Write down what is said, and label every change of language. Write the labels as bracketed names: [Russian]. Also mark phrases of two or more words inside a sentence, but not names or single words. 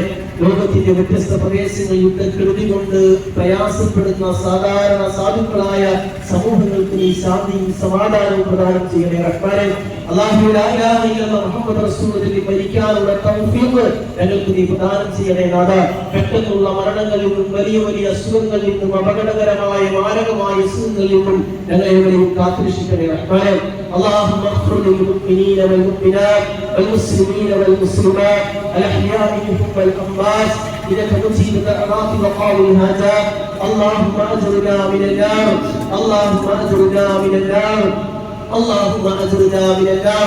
[Malayalam] ലോകത്തിന്റെ വ്യത്യസ്ത പ്രദേശങ്ങളിൽ യുദ്ധക്കെടുതി കൊണ്ട് പ്രയാസപ്പെടുന്ന സാധാരണ സാധുക്കളായ സമൂഹങ്ങൾക്ക് നീ ശാന്തിയും സമാധാനവും പ്രദാനം ചെയ്യണേ റഹ്മാനേ. അല്ലാഹു [Arabic] لا إله إلا الله محمد رسول الله [Malayalam] മരിക്കാനുള്ള തൗഫീഖ് ഞങ്ങൾക്ക് നീ പ്രദാനം ചെയ്യണേ നാഥാ. പെട്ടെന്നുള്ള മരണങ്ങളിൽ നിന്നും വലിയ വലിയ അസുഖങ്ങളിൽ നിന്നും അപകടകരമായ മാരകമായ അസുഖങ്ങളിൽ നിന്നും ഞങ്ങളെവരെയും കാത്തുരക്ഷിക്കണേ റഹ്മാനേ. [Arabic] اللهم اغفر للمؤمنين والمؤمنات والمسلمين والمسلمات الأحياء منهم والأموات إنك مجيب الدعوات وقاضي الحاجات. اللهم أجرنا من النار، اللهم أجرنا من النار، اللهم أجرنا من النار.